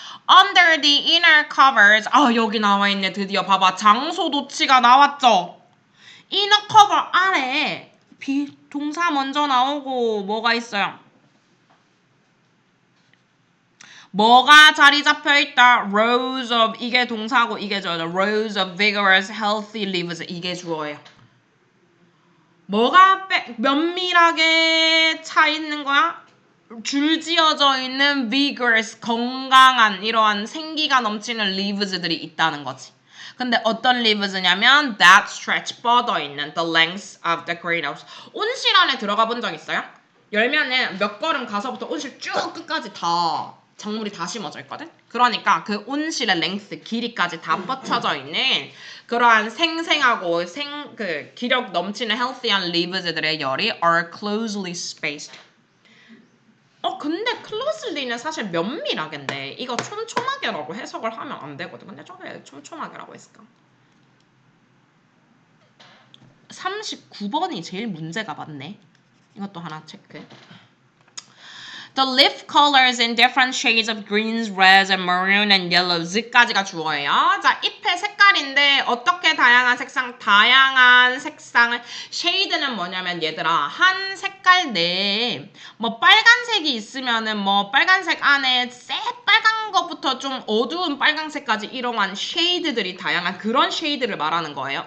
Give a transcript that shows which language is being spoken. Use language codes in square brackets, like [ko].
[en] Under the inner covers. [ko] 여기 나와 있네. 드디어 봐봐. 장소 도치가 나왔죠. inner cover 아래에 동사 먼저 나오고 뭐가 있어요? 뭐가 자리 잡혀 있다? [en] Rows of [ko] 이게 동사고 이게 저죠. [en] Rows of vigorous, healthy leaves [ko] 이게 주어예요. 뭐가 면밀하게 차 있는 거야? 줄지어져 있는 vigorous, 건강한 이러한 생기가 넘치는 leaves들이 있다는 거지. 근데 어떤 leaves냐면 [en] that stretch [ko] 뻗어 있는 [en] the length of the greenhouse. [ko] 온실 안에 들어가 본 적 있어요? 열면은 몇 걸음 가서부터 온실 쭉 끝까지 다 작물이 다 심어져 있거든? 그러니까 그 온실의 랭스, 길이까지 다 뻗쳐져 있는 그러한 생생하고 그 기력 넘치는 healthy한 leaves들의 열이 [en] are closely spaced. [ko] 근데 closely는 사실 면밀하게인데 이거 촘촘하게라고 해석을 하면 안 되거든. 근데 저게 촘촘하게라고 했을까? 39번이 제일 문제가 많네. 이것도 하나 체크. [en] The leaf colors in different shades of greens, reds, and maroon and yellows. [ko] 까지가 주어예요. 자, 잎의 색깔인데 어떻게 다양한 색상을 shade는 뭐냐면 얘들아 한 색깔 내에 뭐 빨간색이 있으면은 뭐 빨간색 안에 새빨간 것부터 좀 어두운 빨간색까지 이러한 shade들이 다양한 그런 shade를 말하는 거예요.